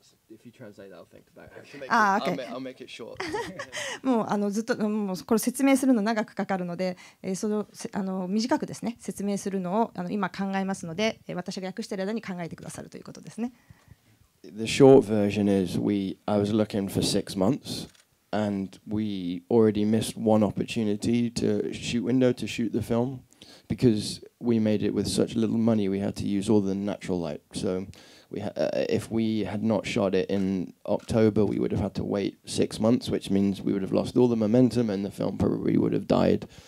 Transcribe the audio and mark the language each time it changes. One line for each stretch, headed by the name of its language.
English: If you translate that, I'll think about it. I'll make it short.
Japanese: もうずっともうこれ説明するの長くかかるので、その短くですね説明するのを今考えますので、私が訳している間に考えてくださるということですね。
English: The short version is I was looking for 6 months, and we already missed one opportunity to shoot the film, because we made it with such little money. We had to use all the natural light. So if we had not shot it in October, we would have had to wait 6 months, which means we would have lost all the momentum and the film probably would have died.